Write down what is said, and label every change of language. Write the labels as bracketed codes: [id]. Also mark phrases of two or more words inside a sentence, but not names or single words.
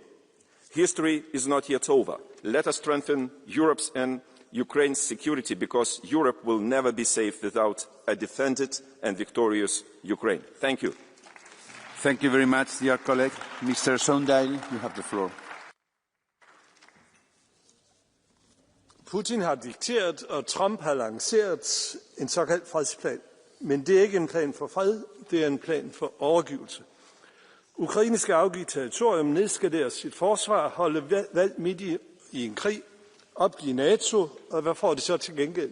[en] History is not yet over. Let us strengthen Europe's and Ukraine's security, because Europe will never be safe without a defended and victorious Ukraine. Thank you. Thank you very much, dear colleague. Mr. Sondheim, you have the floor. [da] Putin har dikteret, og Trump har lanceret en såkaldt fredsplan. Men det er ikke en plan for fred, det er en plan for overgivelse. Ukraine skal afgive territorium, nedskalere sit forsvar, holde valg midt i en krig, opgive NATO, og hvad får de så til gengæld?